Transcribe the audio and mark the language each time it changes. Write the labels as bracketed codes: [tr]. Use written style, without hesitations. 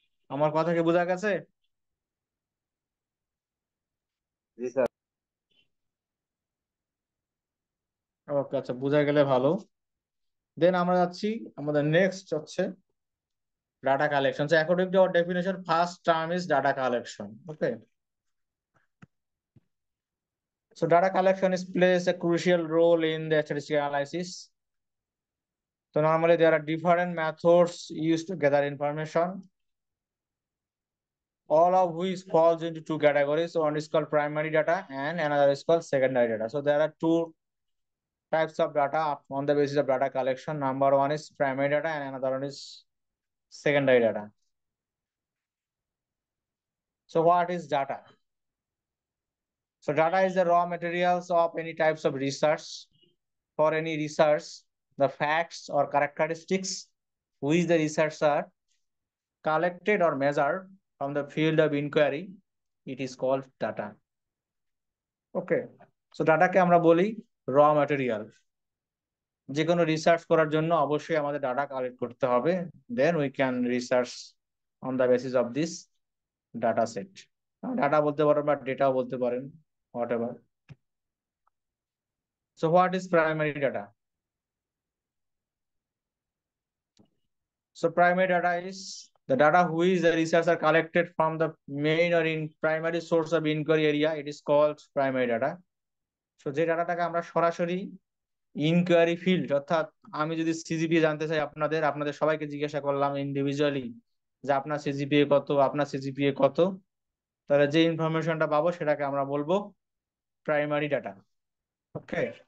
[bn] আমার কথা কি বোঝা গেছে? জি স্যার। ওকে, আচ্ছা, বোঝা গেলে ভালো। দেন আমরা যাচ্ছি, আমাদের নেক্সট হচ্ছে data collection. [en] So according to our definition, first term is data collection. Okay. So data collection is plays a crucial role in the statistical analysis. So normally there are different methods used to gather information, all of which falls into two categories. So one is called primary data and another is called secondary data. So there are two types of data on the basis of data collection. Number one is primary data and another one is secondary data. So what is data? So data is the raw materials of any types of research. For any research, the facts or characteristics which the research are collected or measured from the field of inquiry, it is called data. Okay. So data [bn] কে আমরা বলি [en] raw material। [bn] যে কোনো research করার জন্য অবশ্যই আমাদের data collect করতে হবে, [en] Then we can research on the basis of this data set. [bn] Data বলতে পারেন বা ডেটাও বলতে পারেন, [en] Whatever. So what is primary data? So primary data is the data which the research are collected from the main or in primary source of inquiry area. It is called primary data. [bn] So যে ডাটাটাকে আমরা সরাসরি inquiry field, অর্থাৎ আমি যদি CGPA জানতে চাই আপনাদের আপনাদের সবাইকে জিজ্ঞাসা করলাম ইন্ডিভিজুয়ালি যে আপনার সিজিপিএ কত, আপনার সিজিপিএ কত, তাহলে যে ইনফরমেশনটা পাবো সেটাকে আমরা বলবো প্রাইমারি ডাটা। ওকে।